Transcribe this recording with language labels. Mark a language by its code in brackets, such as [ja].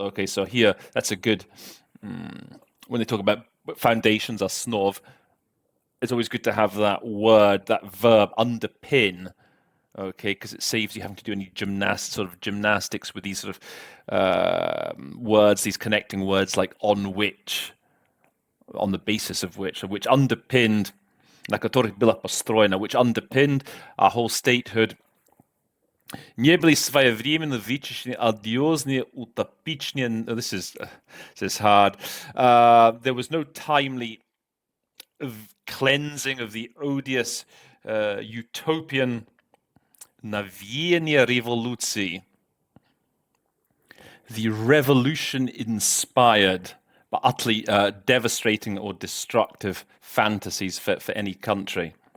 [en] Okay, so here, that's a good, when they talk about foundations, основ, it's always good to have that word, that verb, underpin, okay, because it saves you having to do any gymnastics with these sort of words, these connecting words like on which, on the basis of which underpinned, [ru] на которых была построена, [en] which underpinned our whole statehood. [ru] Не были своевременно вычищены одиозные утопичные. [en] This is hard. There was no timely cleansing of the odious utopian [ru] навеяния революции. [en] The revolution-inspired but utterly devastating or destructive fantasies for any country.